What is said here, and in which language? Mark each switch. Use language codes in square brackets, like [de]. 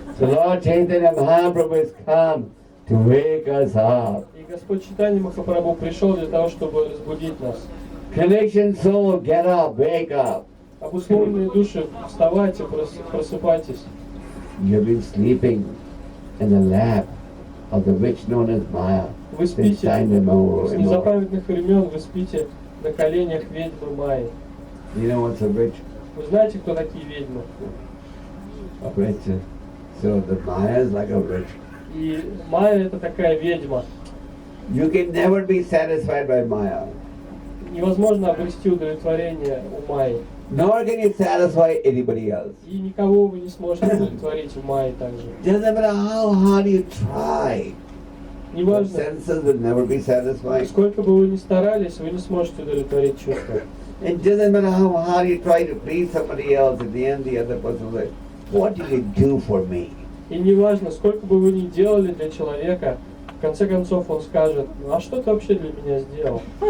[en] So Lord Chaitanya Mahaprabhu has come to wake us up. [ru] И Господь Чайтанья Махапрабху пришел для того, чтобы разбудить нас. [en] Connection soul, get up, wake up. [ru] Обусловленные души, вставайте, просыпайтесь. [en] You've been sleeping in the lap of the witch known as Maya. [ru] Вы спите, [en] Since time [ru] с [en] immemorial. [ru] незапамятных времен вы спите на коленях ведьмы Майи. [en] You know what's a witch? [ru] Вы знаете, кто такие ведьмы? [en] A witch. So the Maya is like a witch. [ru] И Майя это такая ведьма. [en] You can never be satisfied by Maya. [ru] Невозможно обрести удовлетворение у Майи. [en] Nor can you satisfy anybody else. [ru] И никого вы не сможете удовлетворить в Майе также. [en] Doesn't matter how hard you try. Your [ru] Неважно, [en] senses will never be satisfied. [ru] сколько бы вы ни старались, вы не сможете удовлетворить чувства. [en] It doesn't matter how hard you try to please somebody else. At the end, the other person will say, "What did you do for me?" [ru] И неважно, сколько бы вы ни делали для человека, в конце концов он скажет, ну а что ты вообще для меня сделал?